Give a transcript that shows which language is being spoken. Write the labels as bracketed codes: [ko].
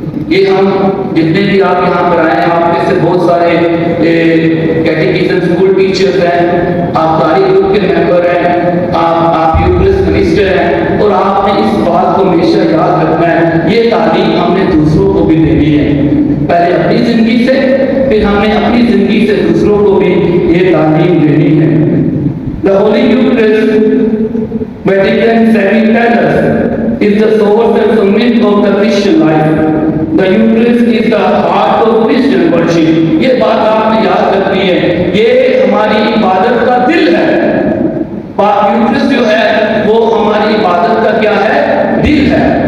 [hi] ये हम जितने भी आप यहाँ पर आए हैं, आप में से बहुत सारे कैटेकिज्म स्कूल टीचर्स हैं, आप कारी ग्रुप के मेंबर हैं, आप यूक्रिस्ट मिनिस्टर हैं, और आपने इस बात को हमेशा याद रखना है, ये तालीम हमने दूसरों को भी देनी है। पहले अपनी जिंदगी से, फिर हमने अपनी जिंदगी से दूसरों को भी ये तालीम देनी है। [en] The Holy Eucharist, Vatican II tells us, is the source and summit of the Christian life. The Eucharist is the heart of Christian worship. [hi] ये बात आपने याद रखनी है, ये हमारी इबादत का दिल है। पाक यूक्रिस्ट जो है वो हमारी इबादत का क्या है, दिल है।